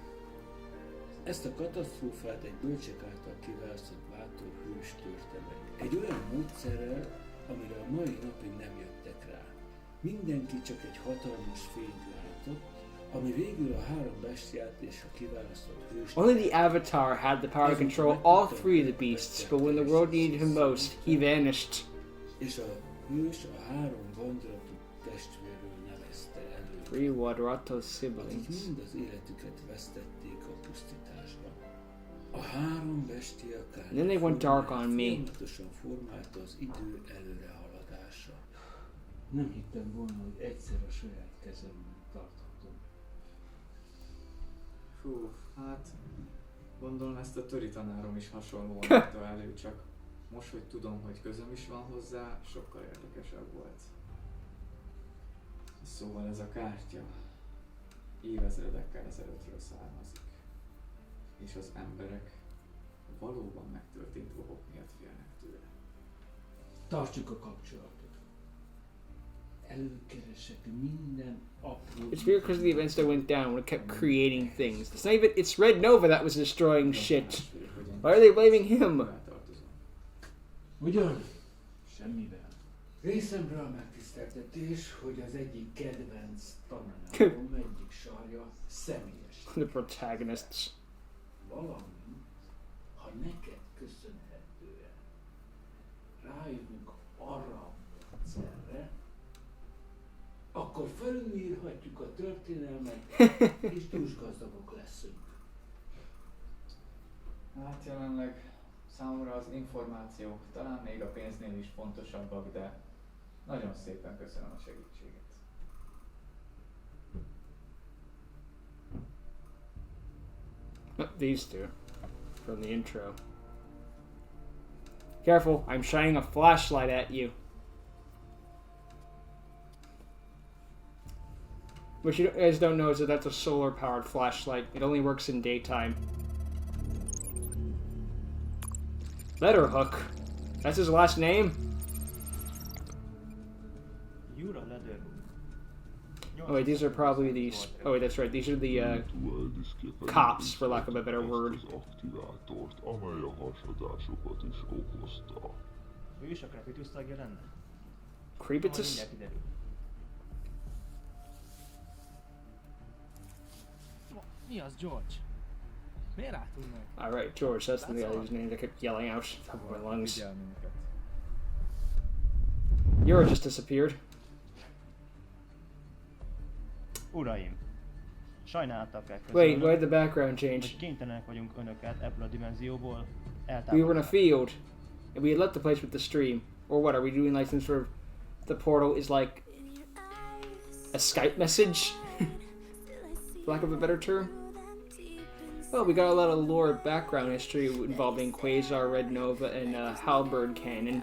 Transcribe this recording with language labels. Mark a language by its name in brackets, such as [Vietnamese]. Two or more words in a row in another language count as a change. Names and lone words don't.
[Hungarian] Ezt a katasztrófát egy bölcsek által kiválasztott bátor hős törte meg. Egy olyan módszerrel, amire a mai napig nem jöttek rá. Mindenki csak egy hatalmas fényt látott, ami végül a 3 bestiát és a kiválasztott hőst. [English] Only the Avatar had the power to control all 3 of the beasts, but when the world needed him most, he vanished. [Hungarian] És a hős a 3 vandratú testvérről nevezte elő, 3 Wadrato akik siblings. mind az életüket vesztették a pusztításban. A 3 bestia kár. [English] Then they went dark on me. [Hungarian] Folyamatosan formálta az idő előrehaladása. Nem hittem volna, hogy egyszer a saját kezemben tarthatom. Hú, hát gondolom ezt a töri tanárom is hasonlóan adta elő, csak most, hogy tudom, hogy közöm is van hozzá, sokkal érdekesebb volt. Szóval ez a kártya évezredekkel ezelőttről származik, és az emberek valóban megtörtént dolgok miatt félnek tőle. Tartsuk a kapcsolatot. Előkeresek minden apró... [English] It's weird because of the events that went down when it kept creating things. It's not even, it's Red Nova that was destroying shit. Why are they blaming him? [Hungarian] Ugyan? Semmivel. Részemről a megtiszteltetés, hogy az egyik kedvenc tanárom egyik sarja személyes. [English] The protagonists. [Hungarian] Valamint, ha neked köszönhetően rájövünk arra a módszerre, akkor felülírhatjuk a történelmet, és dúsgazdagok leszünk. Hát jelenleg számomra az információk talán még a pénznél is fontosabbak, de nagyon szépen köszönöm a segítséget. [English] These two from the intro. Careful, I'm shining a flashlight at you. What you guys don't know is that that's a solar-powered flashlight. It only works in daytime. Letterhook. That's his last name? Oh wait, these are probably these. Oh wait, that's right. These are the cops, for lack of a better word. Creepitus? [Hungarian] Mi az, George? Miért álltunk meg? [English] Alright, George, that's the guy whose name I kept yelling out top of my lungs. Yura just disappeared. [Hungarian] Uraim, sajnálattal kell Wait, közölnöm, [English] why'd the background change? [Hungarian] hogy kénytelenek vagyunk önöket ebből a dimenzióból [English] We were in a [Hungarian] eltávolítani. [English] field, and we had left the place with the stream. Or what, are we doing like some sort of... The portal is like... a Skype message? for lack of a better term. Well, we got a lot of lore background history involving Quasar, Red Nova, and Halberd Cannon.